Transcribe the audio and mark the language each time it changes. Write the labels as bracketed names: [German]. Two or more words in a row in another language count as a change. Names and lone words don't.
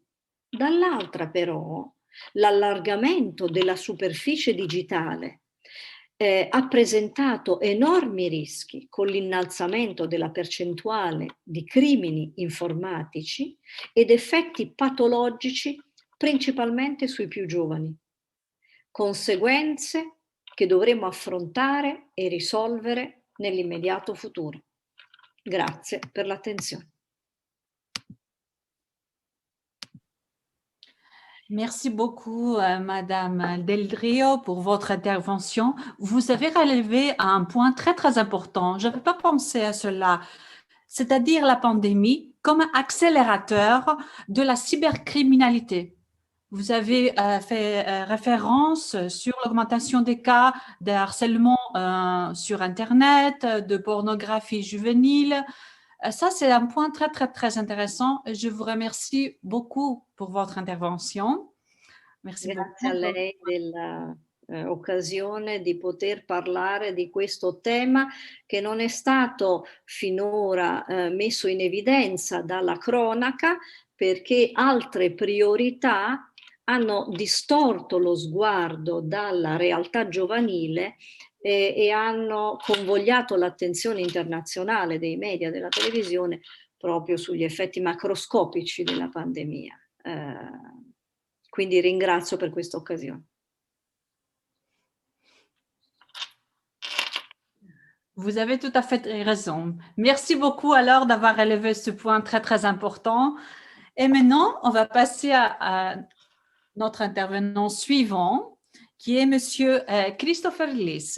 [Italian] Dall'altra però l'allargamento della superficie digitale ha presentato enormi rischi con l'innalzamento della percentuale di crimini informatici ed effetti patologici principalmente sui più giovani. Conseguenze che dovremo affrontare e risolvere nell'immediato futuro. Grazie per l'attenzione. [French] Merci beaucoup, Madame Del Rio, pour votre intervention. Vous avez relevé un point très, très important. Je n'avais pas pensé à cela, c'est-à-dire la pandémie comme accélérateur de la cybercriminalité. Vous avez fait référence sur l'augmentation des cas de harcèlement sur Internet, de pornographie juvénile. Ça, c'est un point très, très, très intéressant. Je vous remercie beaucoup pour votre intervention. Merci [Italian] Grazie a [French] beaucoup. [Italian] lei dell'occasione di poter parlare di questo tema che non è stato finora messo in evidenza dalla cronaca, perché altre priorità hanno distorto lo sguardo dalla realtà giovanile e hanno convogliato l'attenzione internazionale dei media, della televisione, proprio sugli effetti macroscopici della pandemia. Quindi ringrazio per questa occasione. [French] Vous avez tout à fait raison. Merci beaucoup alors d'avoir relevé ce point très, très important. Et maintenant, on va passer à notre intervenant suivant, qui est Monsieur Christopher Liss.